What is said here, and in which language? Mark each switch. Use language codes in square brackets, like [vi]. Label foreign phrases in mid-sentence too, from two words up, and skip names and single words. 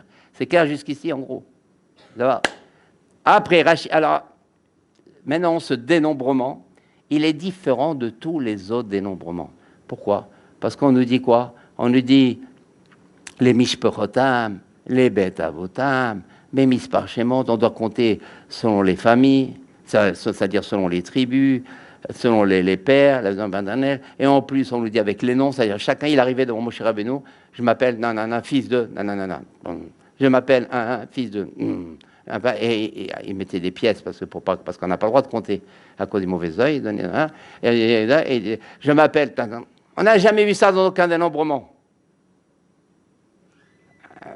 [fr] C'est clair jusqu'ici, en gros. Après, Rashi, alors, maintenant, ce dénombrement, il est différent de tous les autres dénombrements. Pourquoi? Parce qu'on nous dit quoi? On nous dit les mishperotam, les [he] בית אבותם, [fr] les [he] מספר שמות, [fr] on doit compter selon les familles, c'est-à-dire selon les tribus, selon les pères, et en plus on nous dit avec les noms, c'est-à-dire chacun il arrivait devant Moshe Rabbeinu, je m'appelle nanana, fils de nanana, je m'appelle un fils de, et il mettait des pièces parce qu'on n'a pas le droit de compter à cause du mauvais œil, et je m'appelle, on n'a jamais vu ça dans aucun dénombrement.